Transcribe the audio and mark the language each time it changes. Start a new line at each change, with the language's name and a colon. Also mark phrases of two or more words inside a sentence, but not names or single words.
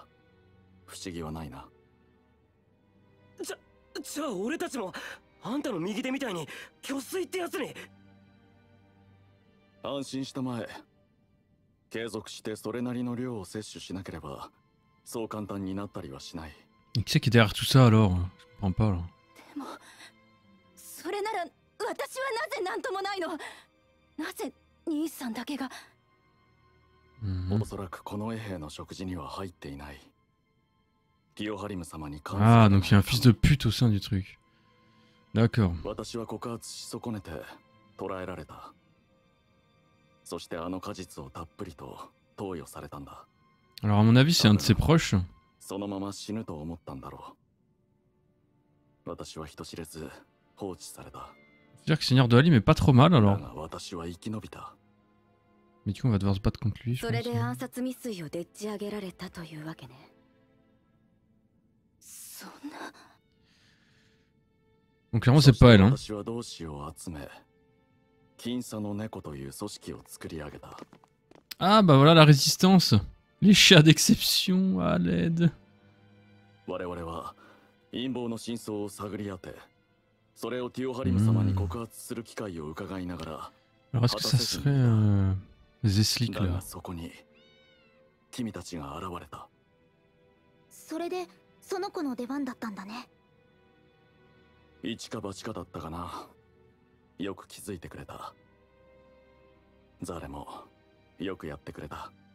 Japanese: 不思議はないな。じゃあ俺たちもあんたの右手みたいに虚水ってやつに。安心したまえ。継続してそれなりの量を摂取しなければそう簡単になったりはしない。
French: Et qui c'est qui est derrière tout ça alors? Je comprends pas là.
Japanese: でもそれなら私はなぜ何ともないの。なぜ兄さんだけが。おそらくこの衛兵の食事には入っていない。ティオハリム様に関する。
French: Ah, donc il y a un fils de pute au sein du truc. D'accord.
Japanese: 私は告発し損ねて捕らえられた。そしてあの果実をたっぷりと投与されたんだ。
French: Alors à mon avis c'est un de ses proches.
Japanese: そのまま死ぬと思ったんだろう。私は人知れず放置された。
French: C'est-à-dire que Seigneur de Halim est pas trop mal
Japanese: だ
French: alors.
Japanese: が私は生き延びた。
French: Mais du coup on va devoir se battre contre lui. Je
Japanese: それ
French: pense.
Japanese: で暗殺未遂をでっち上げられたというわけね。そんな。
French: Donc clairement c'est pas elle. Hein.
Japanese: 私は同志を集め、金佐の猫という組織を作り上げた。
French: Ah bah voilà la résistance. Les chats d'exception à l'aide.
Japanese: 我々は陰謀の真相を探り当て、それをティオハリム様に告発する機会を伺いながら。
French: Alors est-ce que ça serait Zeslik
Japanese: だが
French: là?
Japanese: そこに君たちが現れた。それでその子の出番だったんだね。一か八かだったかな。よく気づいてくれた。ザレもよくやってくれた。